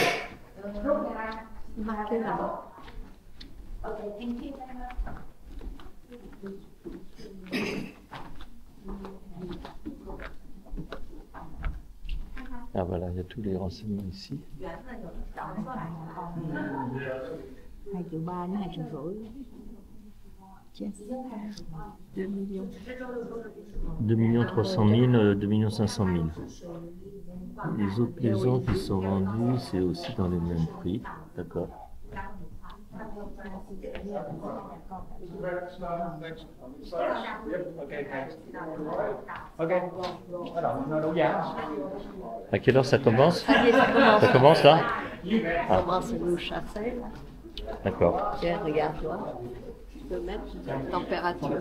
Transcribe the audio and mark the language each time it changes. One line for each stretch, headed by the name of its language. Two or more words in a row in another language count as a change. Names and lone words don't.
French: Ah voilà, il y a tous les renseignements ici.
Vietnamese: 2,3 triệu, 2,5 triệu.
English: Yes. 2 millions. 2 300 000, 2 500 000.
French: Les autres maisons qui sont vendues, c'est aussi dans les mêmes prix. D'accord.
English: Ok, thanks.
Vietnamese: Ok, bắt đầu đấu giá.
French: À quelle heure ça commence? Ça y est, ça commence. Ça commence là? Ça commence à nous chasser, là. D'accord. Tiens, regarde-toi. Tu peux mettre la température.